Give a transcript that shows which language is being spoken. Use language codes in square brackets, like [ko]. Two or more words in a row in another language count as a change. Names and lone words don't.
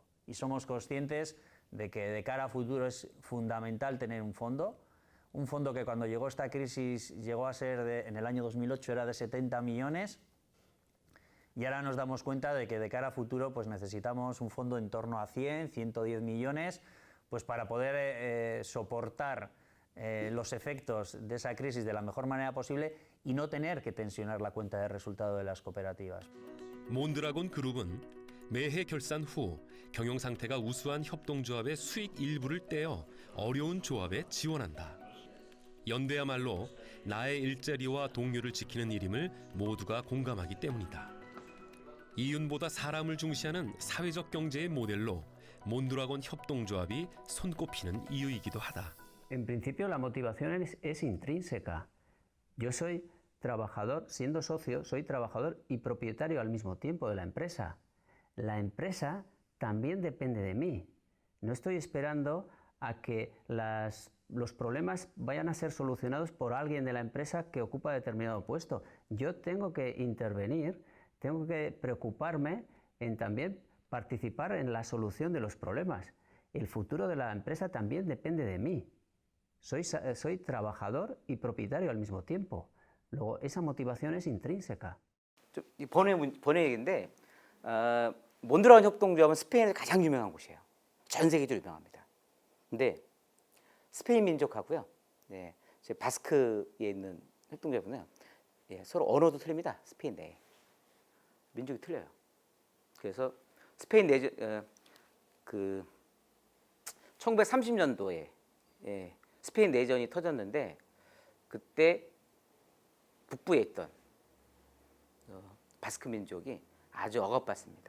[es] Y somos conscientes de que de cara a futuro es fundamental tener un fondo que cuando llegó esta crisis llegó a ser, en el año 2008 era de 70 millones, y ahora nos damos cuenta de que de cara a futuro pues necesitamos un fondo en torno a 100, 110 millones, pues para poder soportar los efectos de esa crisis de la mejor manera posible y no tener que tensionar la cuenta de resultado de las cooperativas. [ko] 몬드라곤 그룹은 매해 결산 후 경영 상태가 우수한 협동조합의 수익 일부를 떼어 어려운 조합에 지원한다. 연대야말로 나의 일자리와 동료를 지키는 일임을 모두가 공감하기 때문이다. 이윤보다 사람을 중시하는 사회적 경제의 모델로 몬드라곤 협동조합이 손꼽히는 이유이기도 하다. [es] En principio la motivación es intrínseca. Yo soy trabajador, siendo socio, soy trabajador y propietario al mismo tiempo de la empresa. La empresa también depende de mí. No estoy esperando a que los problemas vayan a ser solucionados por alguien de la empresa que ocupa determinado puesto. Yo tengo que intervenir, tengo que preocuparme en también participar en la solución de los problemas. El futuro de la empresa también depende de mí. Soy trabajador y propietario al mismo tiempo. Luego, esa motivación es intrínseca. [ko] 번외 얘기인데 몬드라곤 협동조합은 스페인에서 가장 유명한 곳이에요. 전 세계적으로 유명합니다. 근데 스페인 민족하고요, 네, 제 바스크에 있는 협동조합은 서로 언어도 틀립니다. 스페인 내에 민족이 틀려요. 그래서 스페인 내전 그 1930년도에 스페인 내전이 터졌는데 그때 북부에 있던 바스크 민족이 아주 억압받습니다.